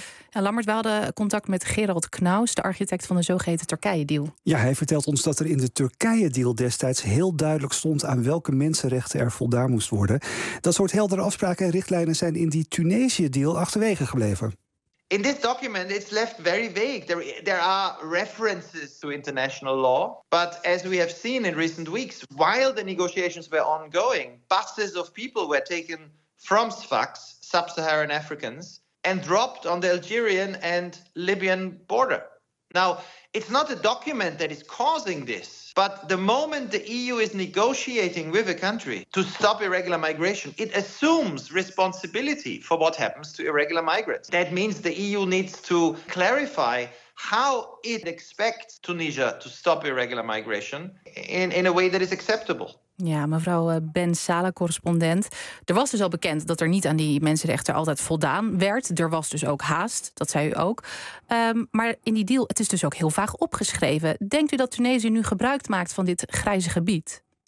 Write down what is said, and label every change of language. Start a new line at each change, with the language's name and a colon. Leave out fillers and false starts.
Dutch: En Lammert, we hadden contact met Gerald Knaus, de architect van de zogeheten Turkije-deal. Ja, hij vertelt ons dat er in de Turkije-deal destijds heel duidelijk stond aan welke mensenrechten er voldaan moest worden. Dat soort heldere afspraken en richtlijnen zijn in die Tunesië-deal achterwege gebleven.
English: In this document, it's left very vague. There are references to international law, but as we have seen in recent weeks, while the negotiations were ongoing, buses of people were taken from Sfax, sub-Saharan Africans, and dropped on the Algerian and Libyan border. Now, it's not a document that is causing this, but the moment the EU is negotiating with a country to stop irregular migration, it assumes responsibility for what happens to irregular migrants. That means the EU needs to clarify how it expects Tunisia to stop irregular migration in a way that is acceptable.
Dutch: Ja, mevrouw Ben Sala, correspondent. Er was dus al bekend dat er niet aan die mensenrechten altijd voldaan werd. Er was dus ook haast, dat zei u ook. Maar in die deal, het is dus ook heel vaag opgeschreven. Denkt u dat Tunesië nu gebruik maakt van dit grijze gebied?